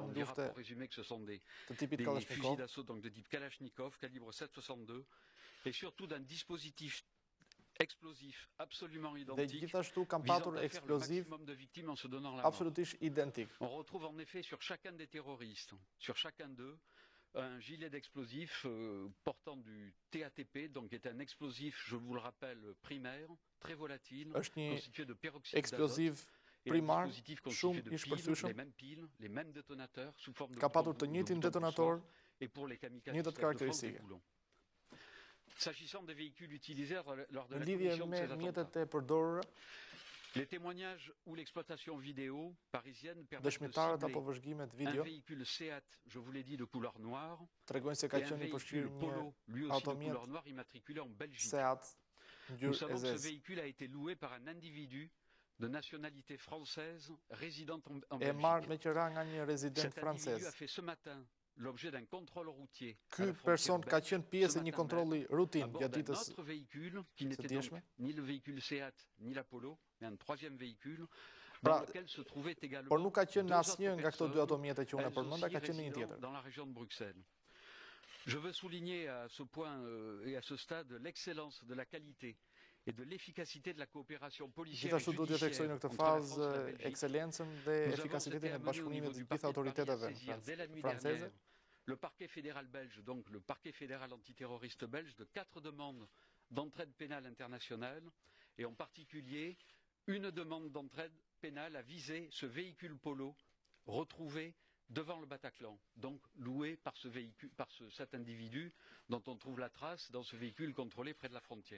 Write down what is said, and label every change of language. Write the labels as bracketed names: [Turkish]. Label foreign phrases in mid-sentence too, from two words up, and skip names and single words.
[Albanian] armë [French] on dira [Albanian] lufte [French] pour résumer que ce sont des [Albanian] të tipit [French] fusils [Albanian] Kalashnikov [French] d'assaut donc de type Kalachnikov, calibre 7,62, et surtout d'un dispositif explosif absolument [Albanian] dhe [French] identique, [Albanian] gjithashtu kanë [French] visant [Albanian] patur [French] à faire le [Albanian] eksploziv [French] maximum de victimes en se donnant la mort. [Albanian] absolutisht identik. [French] On retrouve en effet sur chacun des terroristes, sur chacun d'eux, un gilet d'explosifs portant du TATP, donc qui est un explosif, je vous le rappelle, primaire, très volatile, [Albanian] Është një [French] constitué de peroxyde d'azote, [Albanian] eksploziv [French] et un [Albanian] primar [French] dispositif constitué [Albanian] shumë [French] de [Albanian] i shpërthyeshëm. [French] piles, les mêmes détonateurs sous forme de [Albanian] Ka patur [French] boutons- [Albanian] të njëjtin [French] de boutons [Albanian] detonator, [French] poussoirs, et pour les kamikazes [Albanian] njëjtat [French] Stade de France, des [Albanian] karakteristike. [French] boulons. S'agissant des véhicules utilisés lors de [Albanian] Në [French] la [Albanian] lidhje [French] commission de [Albanian] me [French] ces attentats, [Albanian] mjetet e përdorura, [French] les témoignages ou l'exploitation vidéo parisienne permettent de [Albanian] dëshmitarët apo [French] cibler [Albanian] vëzhgimet [French] un [Albanian] video [French] véhicule Seat, je vous l'ai dit, de couleur noire, [Albanian] tregojnë se [French] et [Albanian] ka [French] un [Albanian] qenë i përshkrirë [French] véhicule [Albanian] një [French] Polo, lui aussi de [Albanian] automjet [French] couleur noire, immatriculé en Belgique. [Albanian] Seat [French] Nous [Albanian] ngjyrë e [French] savons que ce [Albanian] zezë. [French] véhicule a été loué par un individu de nationalité française résidant en [Albanian] E marrë [French] Belgique. [Albanian] me qëra nga një rezident [French] Cet individu a [Albanian] francez. [French] fait ce matin l'objet d'un contrôle routier à [Albanian] Ky [French] la frontière [Albanian] person ka [French] belge, [Albanian] qenë pjesë [French] ce [Albanian] e një [French] matin [Albanian] kontrolli [French] même, à [Albanian] rutin [French] bord [Albanian] gjatë [French] d'un [Albanian] ditës [French] autre véhicule qui n'était donc [Albanian] djeshme. [French] ni le véhicule Seat ni la Polo, mais un troisième véhicule [Albanian] Pra, [French] dans lequel se trouvaient également [Albanian] por nuk ka qenë [French] deux [Albanian] në [French] autres [Albanian] asnjë nga këto dy [French] personnes, [Albanian] automjete që unë [French] elles [Albanian] përmenda, [French] aussi [Albanian] ka qenë në një [French] résidant [Albanian] tjetër. [French] dans la région de Bruxelles. Je veux souligner à ce point et à ce stade l'excellence de la qualité et de l'efficacité de la coopération policière et [Albanian] Gjithashtu duhet të theksoj [French] judiciaire [Albanian] në këtë [French] entre la France [Albanian] fazë [French] et la Belgique. [Albanian] ekselencën dhe [French] Nous avons été [Albanian] efikasitetin e [French] amenés au [Albanian] bashkëpunimit [French] niveau [Albanian] të [French] du [Albanian] gjithë [French] parquet de Paris à [Albanian] autoriteteve [French] saisir dès la nuit [Albanian] franceze. [French] dernière le parquet fédéral belge, donc le parquet fédéral antiterroriste belge, de 4 demandes d'entraide pénale internationale, et en particulier une demande d'entraide pénale à viser ce véhicule Polo retrouvé devant le Bataclan, donc loué par ce véhicule, par cet individu dont on trouve la trace dans ce véhicule contrôlé près de la frontière.